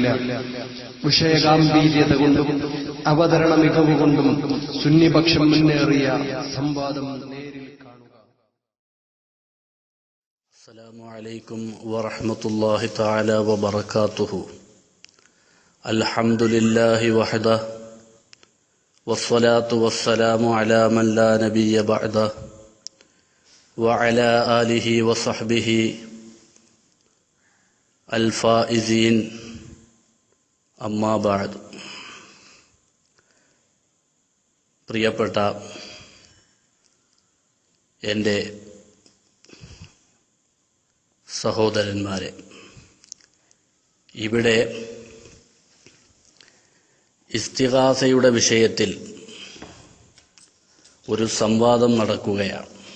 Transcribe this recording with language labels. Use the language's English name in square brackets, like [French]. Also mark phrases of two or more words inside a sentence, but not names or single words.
[Malayalam] വിഷയഗാംഭീര്യത കൊണ്ടും അവതരണ മികവ് കൊണ്ടും സുന്നിപക്ഷം മുന്നേറിയ സംവാദം നേരിൽ കാണുക. [Arabic] السلام عليكم ورحمة الله تعالى وبركاته. الحمد لله وحده والصلاة والسلام على من لا نبي بعده وعلى آله وصحبه الفائزين أما بعد. [Malayalam] പ്രിയപ്പെട്ട എൻ്റെ സഹോദരന്മാരെ, ഇവിടെ ഇസ്തിഗാസയുടെ വിഷയത്തിൽ ഒരു സംവാദം നടക്കുകയാണ്.